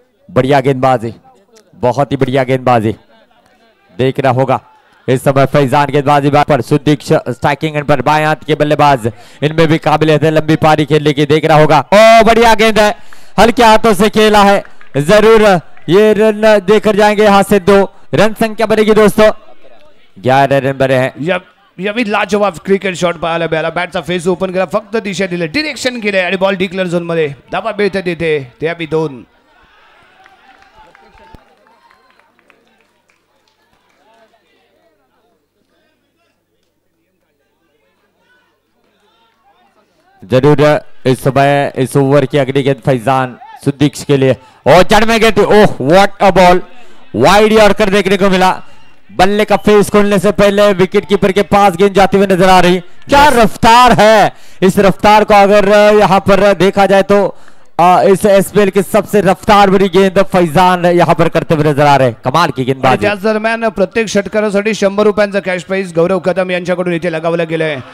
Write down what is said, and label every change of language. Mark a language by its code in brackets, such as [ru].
[hi] बढ़िया गेंदबाजी, बहुत ही बढ़िया गेंदबाजी, देख रहा होगा इस समय फैजान गेंदबाजी पर सुदीक स्ट्राइकिंग एंड पर बाएं हाथ के बल्लेबाज, इनमें भी काबिलियत है लंबी पारी खेलने की, देख रहा होगा। ओ बढ़िया गेंद है, हल्के हाथों से खेला है, जरूर ये रन देकर जाएंगे। यहाँ से 2 रन संख्या बनेगी दोस्तों, 11 रन बने हैं। [mr] यावी लाजवाब क्रिकेट शॉट पाहायला मिळाला, बॅटचा फेस ओपन केला, फक्त दिशा दिली, डिरेक्शन केले आणि बॉल डिक्लेअर झोन मध्ये धावा मिळते तिथे, ते यावी 2. [hi] जरूर इस समय इस ओवर की अगली गेंद फैजान सुदीक्ष के लिए, और जड़ में गेंद, [en] oh what a ball, [hi] wide yorker देखने को मिला। बल्ले का फेस खोलने से पहले विकेट कीपर के पास गेंद जाती हुई नजर आ रही। क्या रफ्तार है, इस रफ्तार को अगर यहाँ पर देखा जाए तो इस एसपीएल की सबसे रफ्तार भरी गेंद फैजान यहाँ पर करते हुए नजर आ रहे। कमाल की गेंदबाजी। [mr] त्याच दरम्यान प्रत्येक षटकारासाठी 100 रुपयांचा कॅश प्राइज गौरव कदम यांच्याकडून इथे लगावलं गेलंय।